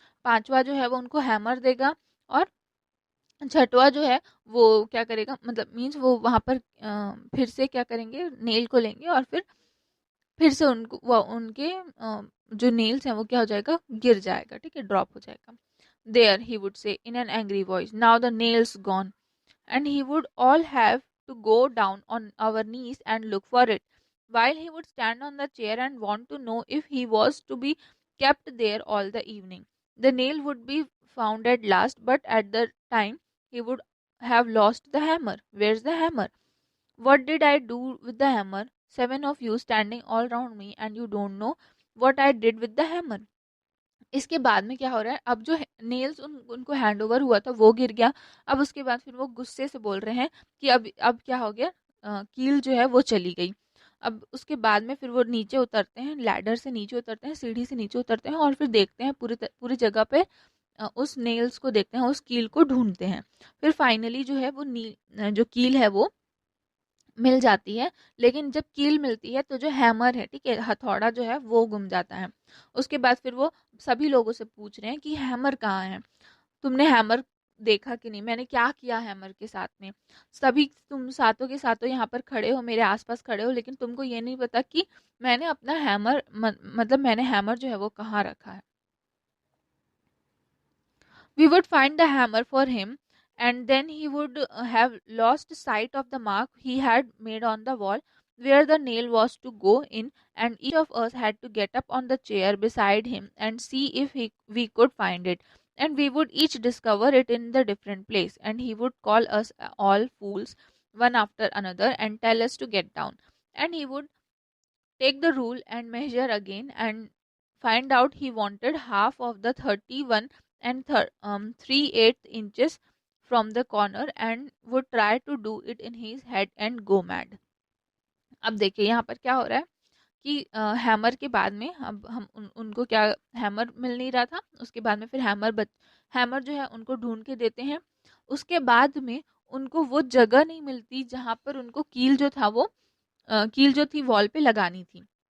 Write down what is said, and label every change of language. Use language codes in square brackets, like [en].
[hi] पांचवा जो है वो उनको हैमर देगा। और छठवा जो है वो क्या करेगा, मतलब मीन्स वो वहां पर फिर से क्या करेंगे, नेल को लेंगे, और फिर से उनके जो नेल्स हैं वो क्या हो जाएगा, गिर जाएगा, ठीक है, ड्रॉप हो जाएगा। [en] There he would say in an angry voice, now the nail's gone, and he would all have to go down on our knees and look for it, while he would stand on the chair and want to know if he was to be kept there all the evening. The nail would be found at last, but at the time he would have lost the hammer. Where's the hammer? What did I do with the hammer? 7 of you standing all round me, and you don't know what I did with the hammer. [hi] इसके बाद में क्या हो रहा है, अब जो nails उनको हैंड ओवर हुआ था वो गिर गया। अब उसके बाद फिर वो गुस्से से बोल रहे हैं कि अब क्या हो गया, कील जो है वो चली गई। अब उसके बाद में फिर वो नीचे उतरते हैं, लैडर से नीचे उतरते हैं, सीढ़ी से नीचे उतरते हैं, और फिर देखते हैं पूरी जगह पे उस नेल्स को देखते हैं, उस कील को ढूंढते हैं। फिर फाइनली जो है वो जो कील है वो मिल जाती है, लेकिन जब कील मिलती है तो जो हैमर है, ठीक है, हथौड़ा जो है वो गुम जाता है। उसके बाद फिर वो सभी लोगों से पूछ रहे हैं कि हैमर कहाँ है, तुमने हैमर देखा कि नहीं, मैंने क्या किया हैमर के साथ में। सभी तुम सातों के सातों यहाँ पर खड़े हो, मेरे आसपास खड़े हो, लेकिन तुमको ये नहीं पता कि मैंने अपना हैमर मतलब मैंने हैमर जो है वो कहाँ रखा है। [en] We would find the hammer for him, and then he would have lost sight of the mark he had made on the wall where the nail was to go in, and each of us had to get up on the chair beside him and see if we could find it. And we would each discover it in the different place, and he would call us all fools one after another and tell us to get down. And he would take the rule and measure again and find out he wanted half of the 31 and 3/8 inches from the corner and would try to do it in his head and go mad. [hi] अब देखिए यहाँ पर क्या हो रहा है कि hammer के बाद में अब हम उनको क्या, हैमर मिल नहीं रहा था, उसके बाद में फिर हैमर जो है उनको ढूंढ के देते हैं। उसके बाद में उनको वो जगह नहीं मिलती जहाँ पर उनको कील जो था वो कील जो थी वॉल पे लगानी थी।